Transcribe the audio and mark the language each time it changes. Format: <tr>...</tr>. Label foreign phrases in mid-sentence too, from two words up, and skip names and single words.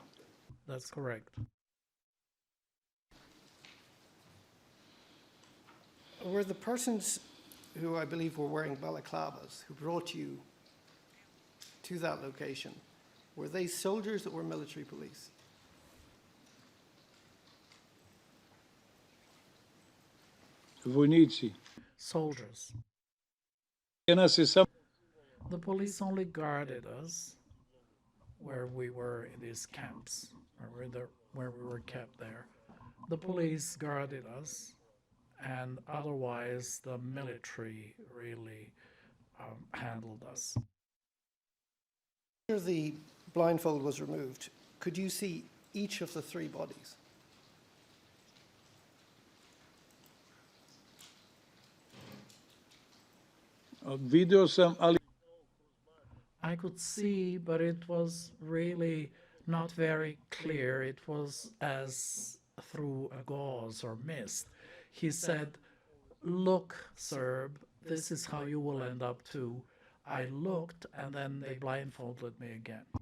<en>That's correct. Were the persons who I believe were wearing balaclavas, who brought you to that location, were they soldiers or military police?</en> <sr>Vojnici.</sr> <en>Soldiers.</en> <sr>Nas je samo</sr> <en>The police only guarded us where we were in these camps, where we were kept there. The police guarded us, and otherwise the military really handled us. After the blindfold was removed, could you see each of the 3 bodies?</en> <sr>Video sam, ali</sr> <en>I could see, but it was really not very clear. It was as through a gauze or mist. He said, "Look, Serb, this is how you will end up too." I looked, and then they blindfolded me again.</en>